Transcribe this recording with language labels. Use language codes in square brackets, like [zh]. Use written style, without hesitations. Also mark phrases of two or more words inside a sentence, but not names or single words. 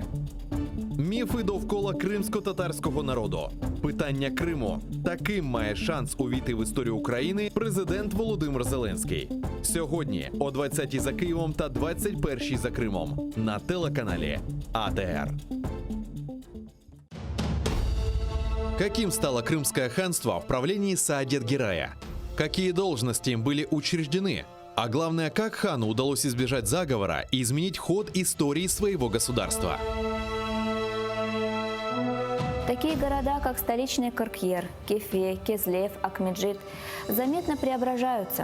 [uk] Міфи довкола кримсько-татарського народу. Питання Криму. Таким має шанс увійти в історію України президент Володимир Зеленський. Сьогодні о 20-й за Києвом та 21-й за Кримом на телеканалі АТР. [ru] Каким стало Крымское ханство в правлении Саадет-Герая? Какие должности им были учреждены? А главное, как хану удалось избежать заговора и изменить ход истории своего государства? Такие города, как столичный Кыркьер, Кефе, Кезлев, Акмеджит, заметно преображаются.